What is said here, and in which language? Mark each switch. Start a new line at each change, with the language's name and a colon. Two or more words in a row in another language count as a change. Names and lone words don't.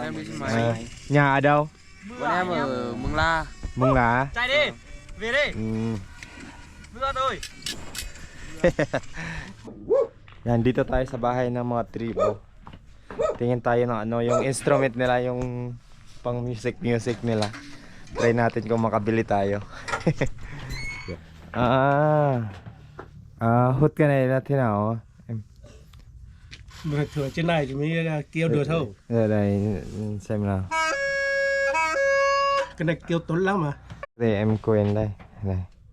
Vietnamese: Em đi xe máy. Nhà ở đâu? Bọn em ở Mường La. Mông Lá. Chạy đi, về đi. Vừa thôi.
Filipino: Yan, dito tayo sa bahay ng mga tribo. Tingin tayo ng ano, yung instrument nila, yung pang music nila. Try natin kung makabili tayo.
Vietnamese: Hút cái này ra thế nào? Em. Mà thường trên này thì mới kêu được thôi. Đây, đây, xem nào. Cái này kêu tốn lắm mà. Đây em quên đây. Đây.